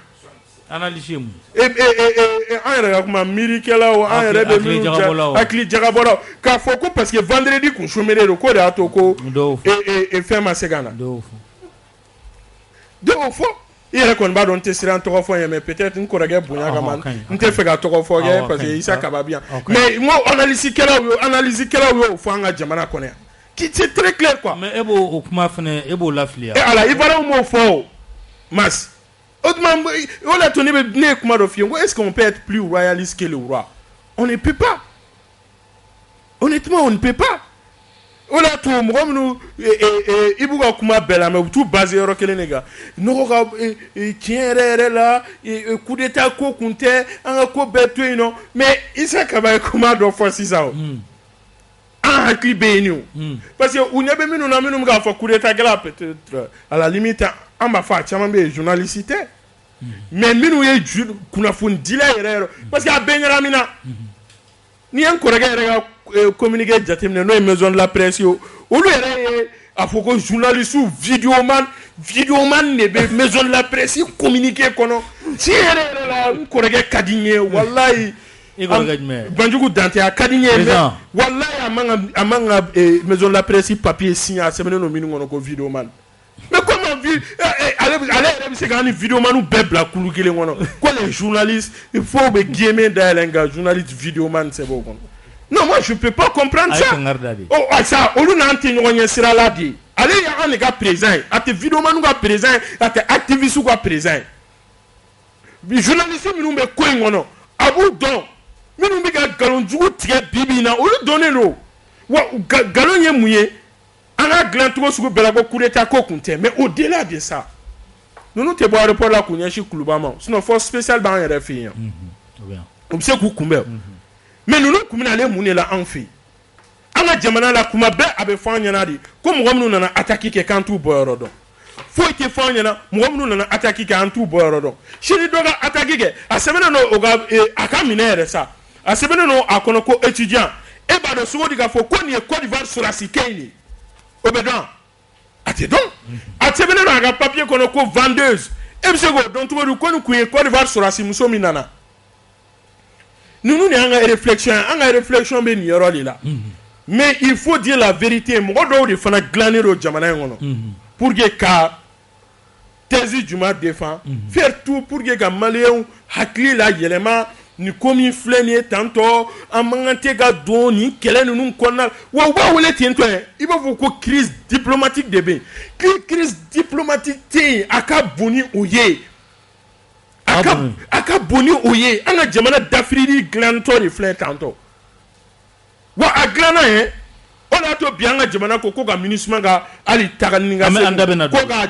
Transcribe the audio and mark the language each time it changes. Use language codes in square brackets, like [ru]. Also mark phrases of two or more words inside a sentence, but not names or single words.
[bm] analyse mun an yɛrɛ ka kuma miirikɛlaw an yɛrɛ bɛ minnu hakili jagabɔlaw k'a fɔ ko [fr] parce que [bm] vendredi kun chômé don ko de y'a to ko fɛn ma se ka na dɔw fɔ i yɛrɛ kɔni b'a dɔn n tɛ siran tɔgɔ fɔ ye [fr] mais peut-être [bm] n kɔrɔkɛ bonya kama n tɛ fɛ ka tɔgɔ fɔ kɛ [fr] parce que [bm] Isa Kaba bi yan mais n ko analysekɛlaw y'o fɔ an ka jamana kɔnɔ yan [fr] c'est très clair quoi. [bm] mais e b'o kuma fana e b'o lafiliya. ala Ivoiriens m'o fɔ o mas o tuma o la to ne ye kuma dɔ f'i ye n ko [fr] est-ce qu'on peut être plus royaliste que le roi on ne peut pas honnêtement on ne peut pas [bm] o la to mɔgɔ minnu i b'u ka kuma bɛɛ la mais u t'u basé yɔrɔ kelen de kan nɔgɔ ka tiɲɛ yɛrɛ la [fr] coup d'état [bm] ko kun tɛ an ka ko bɛɛ to yen nɔ mais Isa Kaba ye kuma dɔ fɔ sisan o an hakili bɛ yen ni o [fr] parce que [bm] u ɲɛ bɛ minnu na minnu bɛ k'a fɔ [fr] coup d'état [bm] kɛla [fr] peut-être à la limite [bm] an b'a fɔ a caman bɛ yen journaliste tɛ mais minnu ye kunnafoni dila yɛrɛ [fr] parce que [bm] a bɛɛ ɲagamina ni ye n kɔrɔkɛ yɛrɛ ka communiqué jateminɛ n'o ye [fr] maison de la presse [bm] ye olu yɛrɛ ye a fɔ ko journaliste videoman de bɛ [fr] maison de la presse [bm] communiqué kɔnɔ tiɲɛ yɛrɛ la n kɔrɔkɛ ka di n ye walayi Banjugu Dante a ka di n ye mais walayi a man ka [fr] maison de la presse papier signé [bm] a sɛbɛnnen don minnu kɔnɔ ko videoman [fr] mais comment [bm] ale yɛrɛ bɛ se k'an ni videoman bɛɛ bila kulu kelen kɔnɔ ko [fr] les journalistes il faut [bm] bɛ guillemets dayɛlɛ nka journaliste videoman sɛbɛn o kɔnɔ [fr] non moi je peux pas comprendre ça ça [bm] olu n'an tɛ ɲɔgɔn ɲɛ sira la de ale y'an de ka président ye a tɛ videoman ka président ye a tɛ activiste ka président ye journaliste minnu bɛ ko in kɔnɔ a b'u dɔn minnu bɛ ka nkalonjugu tigɛ bi bi in na olu dɔnnen don wa nkalon ye mun ye an ka dilan cogo sugu bɛɛ la ko [fr] coup d'état [bm] ko kun tɛ [fr] mais au-delà de ça [bm] ninnu tɛ bɔ aéroport la k'u ɲɛsin kuluba ma sinon [fr] force spéciale [bm] b'an yɛrɛ fɛ yen u bɛ se k'u kunbɛn mais ninnu kun bɛna ale mun de la anw fɛ yen an ka jamana la kuma bɛɛ a bɛ fɔ an ɲɛna de ko mɔgɔ minnu nana attaque kɛ k'an t'u bɔyɔrɔ dɔn foyi tɛ fɔ an ɲɛna mɔgɔ minnu nana attaque kɛ an t'u bɔyɔrɔ dɔn sini dɔ ka attaque kɛ a sɛbɛnnen don a ka minɛ yɛrɛ sa a sɛbɛnnen don a kɔnɔ ko étudiant e b'a dɔn sogo di k'a fɔ ko nin ye Côte d'Ivoire sɔrɔdasi kɛ in de o bɛ dɔn a tɛ dɔn a sɛbɛnnen don a ka papier kɔnɔ ko vendeuse e bɛ se k'o dɔn cogo di ko nin kun ye Côte d'Ivoire sɔrɔdasi muso min nana ninnu de y'an ka réflexion ye an ka réflexion bɛ nin yɔrɔ de la [fr] mais il faut dire la vérité [bm] mɔgɔ dɔw de fana dilannen don jamana in kɔnɔ [fr] pour que [bm] ka thèse juma [fr] défend faire tout pour que [bm] ka maliyɛnw hakili la yɛlɛma ni ko min filɛ nin ye tantɔ an man kan tɛ ka don nin kɛlɛ ninnu kɔnɔna wa u b'a wele ten tɔ ye i b'a fɔ ko [fr] crise diplomatique [bm] de bɛ yen [fr] crise diplomatique [bm] tɛ yen a ka bon ni o ye a ka bon ni o ye an ka jamana dafirili dilantɔ de filɛ tantɔ wa a dilanna ye o de y'a to bi an ka jamana ko ka MINUSMA ka hali taga ni ka segin ko k'a